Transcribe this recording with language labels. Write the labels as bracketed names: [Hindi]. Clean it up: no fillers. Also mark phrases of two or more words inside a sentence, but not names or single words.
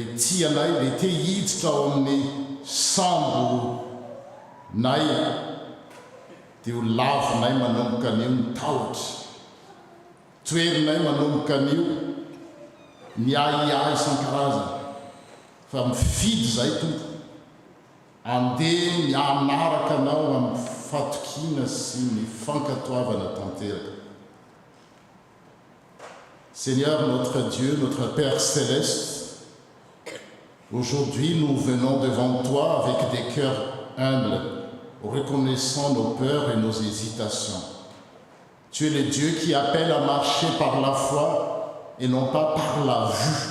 [Malagasy] tianay le te hiditra ao amin'ny sambo nay dia ho lavinay manomboka an'io ny tahotra toerinay manomboka an'io ny aiai isan-karazana fa mifidy zay tompo andeha mianaraka anao amin'ny fatokiana sy ny fankatoavana tanteraka. [French] Seigneur notre Dieu, notre Père céleste, aujourd'hui nous venons devant toi avec des cœurs humbles, reconnaissant nos peurs et nos hésitations. Tu es le Dieu qui appelle à marcher par la foi et non pas par la vue.